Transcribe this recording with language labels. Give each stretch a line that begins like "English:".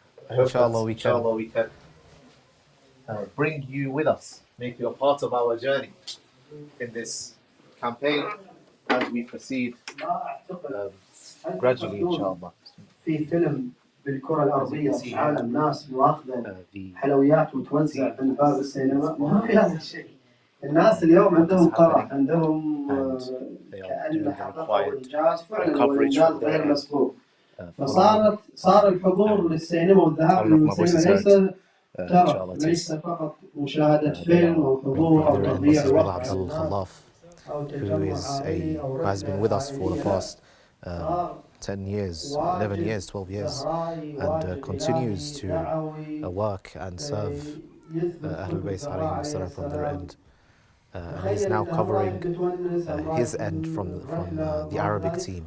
English: Inshallah, we can bring you with us, make you a part of our journey in this campaign as we proceed gradually, inshallah.
Arabic: في فيلم بالكرة الأرضية عالم ناس واخذة حلويات وتوزع من باب السينما، ما في هذا الشيء. الناس اليوم عندهم فرح، عندهم كأن حققوا إنجاز فعلا، والإنجاز غير مسبوق. صار الحضور للسينما والذهاب للسينما ليس ترف، ليس فقط مشاهدة فيلم أو حضور أو تضييع وقت
English: who has been with us for the past 10 years, 11 years, 12 years, and continues to work and serve al-Bayt alayhi from their end. And he's now covering his end from the Arabic team.